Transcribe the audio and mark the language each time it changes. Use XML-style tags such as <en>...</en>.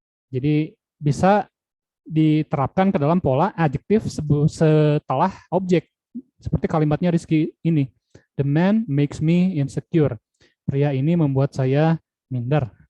<id>Jadi bisa diterapkan ke dalam pola adjektif setelah objek. Seperti kalimatnya Rizky ini.</id> <en>The man makes me insecure.</en> <id>Pria ini membuat saya minder.</id>